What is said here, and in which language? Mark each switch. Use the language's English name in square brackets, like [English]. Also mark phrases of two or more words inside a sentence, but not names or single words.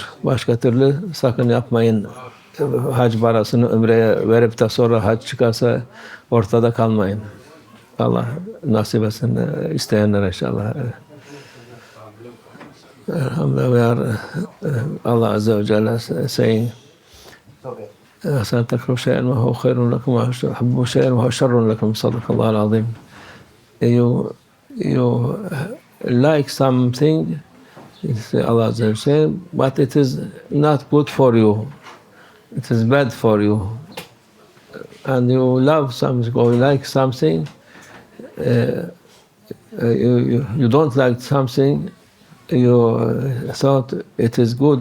[Turkish] Başka türlü sakın yapmayın. Hac parasını ömreye verip de sonra hac çıkarsa ortada kalmayın. Allah nasip etsin isteyenler inşallah. Elhamdülillah. Allah Azze ve Celle saying, [Arabic] أحسن تكره شيئا وهو خير لكم وأحب شيئا وهو شر لكم صدق الله العظيم. [English] You like something, [Arabic] الله عز وجل, [English] but it is not good for you. It is bad for you. And you love something or you like something, you don't like something, you thought it is good.